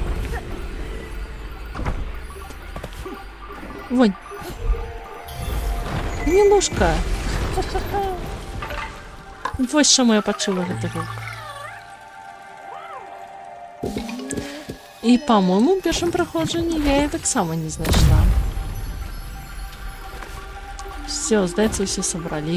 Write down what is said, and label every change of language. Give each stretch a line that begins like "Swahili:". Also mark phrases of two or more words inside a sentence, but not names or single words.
Russian: Вонь. Немножко.
Belarusian: Вось чаму я пачула гэты гук.
Ukrainian: І, по-моєму, в першому проходженні я її так само не знайшла. Все, здається, все собрали.